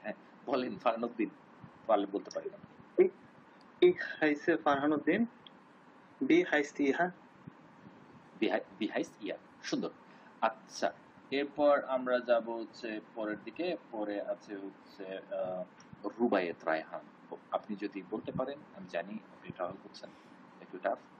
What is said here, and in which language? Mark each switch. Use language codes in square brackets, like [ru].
[bn] হ্যাঁ, বলেন ফারহানুদ্দিন, পারলে বলতে পারি না। [de] Ich heiße ফারহানুদ্দিন, wie heißt ihr? Wie heißt ihr? [bn] সুন্দর। আচ্ছা, এরপর আমরা যাব হচ্ছে পরের দিকে, পরে আছে হচ্ছে রুবায়েত রায়হান। আপনি যদি বলতে পারেন, আমি জানি আপনি ট্রাভেল করছেন, একটু টাফ।